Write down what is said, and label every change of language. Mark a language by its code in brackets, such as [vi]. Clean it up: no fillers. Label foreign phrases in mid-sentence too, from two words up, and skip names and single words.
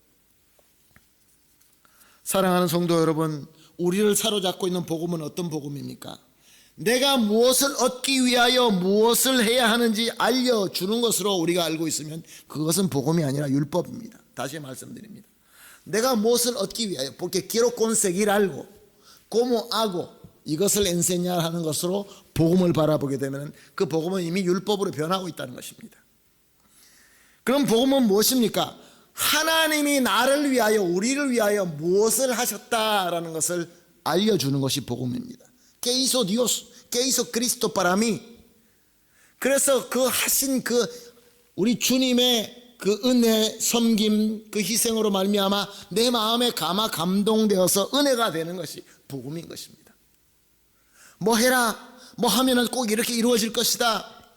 [ko] 사랑하는 성도 여러분, 우리를 사로잡고 있는 복음은 어떤 복음입니까? 내가 무엇을 얻기 위하여 무엇을 해야 하는지 알려주는 것으로 우리가 알고 있으면 그것은 복음이 아니라 율법입니다. 다시 말씀드립니다. 내가 무엇을 얻기 위하여, [es] porque quiero conseguir algo, como hago, [ko] 이것을 enseñar 하는 것으로 복음을 바라보게 되면 그 복음은 이미 율법으로 변하고 있다는 것입니다. 그럼 복음은 무엇입니까? 하나님이 나를 위하여, 우리를 위하여 무엇을 하셨다라는 것을 알려주는 것이 복음입니다. [es] ¿Qué hizo Dios? ¿Qué hizo Cristo para mí? [ko] 그래서 그 하신 그 우리 주님의 그 은혜, 섬김, 그 희생으로 말미암아 내 마음에 감동되어서 은혜가 되는 것이 복음인 것입니다. 뭐 해라, 뭐 하면은 꼭 이렇게 이루어질 것이다.